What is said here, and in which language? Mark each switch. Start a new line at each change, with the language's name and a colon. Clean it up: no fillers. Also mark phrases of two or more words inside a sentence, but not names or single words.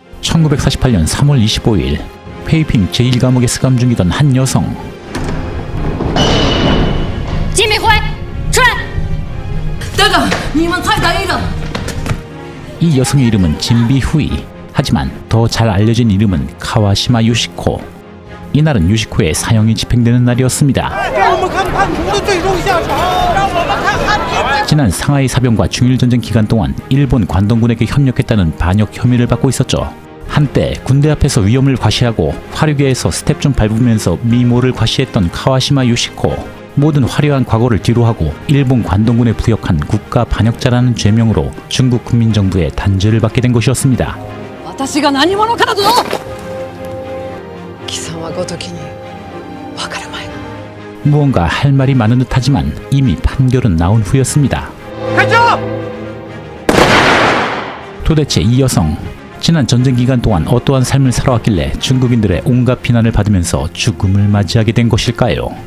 Korean: 1948년 3월 25일 페이핑 제1감옥에 수감 중이던 한 여성.
Chinese: 金敏辉，出来！等等，你们太单一了。
Korean: 이 여성의 이름은 진비후이. 하지만 더 잘 알려진 이름은 카와시마 요시코. 이날은 요시코의 사형이 집행되는 날이었습니다. 지난 상하이 사병과 중일전쟁 기간 동안 일본 관동군에게 협력했다는 반역 혐의를 받고 있었죠. 한때 군대 앞에서 위험을 과시하고 화류계에서 스텝 좀 밟으면서 미모를 과시했던 카와시마 요시코. 모든 화려한 과거를 뒤로하고 일본 관동군에 부역한 국가 반역자라는 죄명으로 중국 국민정부의 단죄를 받게 된 것이었습니다.
Japanese: 私が何者からぞ。貴様ごときにわかるまい。
Korean: 무언가 할 말이 많은 듯하지만 이미 판결은 나온 후였습니다. 도대체 이 여성, 지난 전쟁 기간 동안 어떠한 삶을 살아왔길래 중국인들의 온갖 비난을 받으면서 죽음을 맞이하게 된 것일까요?